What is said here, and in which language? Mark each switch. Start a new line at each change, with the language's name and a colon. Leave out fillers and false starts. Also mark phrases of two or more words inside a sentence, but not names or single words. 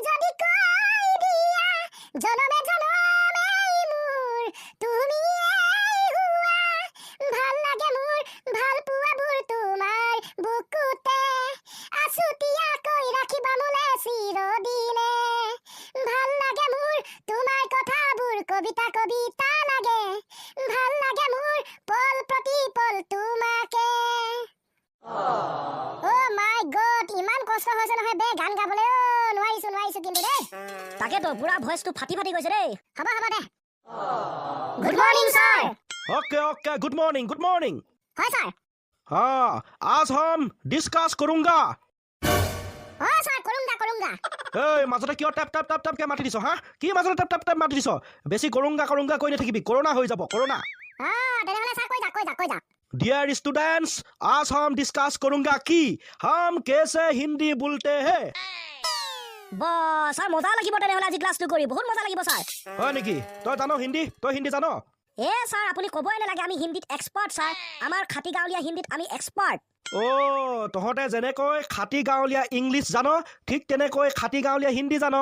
Assamese: যদি কৈ দিয়া জনমে জনমে মোৰ তুমি হোৱা ভাল লাগে মোৰ ভাল পোৱাবোৰ তোমাৰ বুকুতে আছুতীয়াকৈ ৰাখিবা মোলে চিৰদিনে ভাল লাগে মোৰ তোমাৰ কথাবোৰ কবিতা কবিতা লাগে ভাল লাগে মোৰ পল প্ৰতি পল তোমাকে
English: my god
Assamese: ইমান কষ্ট হৈছে নহয় বে গান গাবলে নোৱাৰিছো কিন্তু দেই তাকেতো পুৰা ভয়েসটো ফাটি ফাটি গৈছে দেই হ'ব দে
English: good morning sir okay good morning
Assamese: হয় স্যার
Hindi: हाँ आज हम डिस्कस करूंगा
Assamese: হয় স্যার করুঙ্গা এই মাজতে কিয় ট্যাপ ট্যাপ ট্যাপ ট্যাপ কে মাতি দিছ হা কি মাজতে ট্যাপ ট্যাপ ট্যাপ মাতি দিছ বেছি করুঙ্গা কৈ নাথাকিবি করোনা হৈ যাব করোনা তেনেহলে স্যার কৈ যা
English: dear students
Hindi: आज हम डिस्कस करूंगा कि हम कैसे हिंदी बोलते हैं
Assamese: স্যার মজা লাগিব তেনেহলে আজি ক্লাসটো কৰি বহুত মজা লাগিব স্যার হয় নেকি তই জানো হিন্দী তই হিন্দী জানো স্যার আপুনি কবই নালাগে আমি হিন্দীত এক্সপার্ট স্যার আমার খাটি গাঁৱলীয়া হিন্দীত আমি এক্সপার্ট তহঁতে যেনেকৈ খাটি গাঁৱলীয়া ইংলিছ জানো ঠিক তেনেকৈ খাটি গাঁৱলীয়া হিন্দী জানো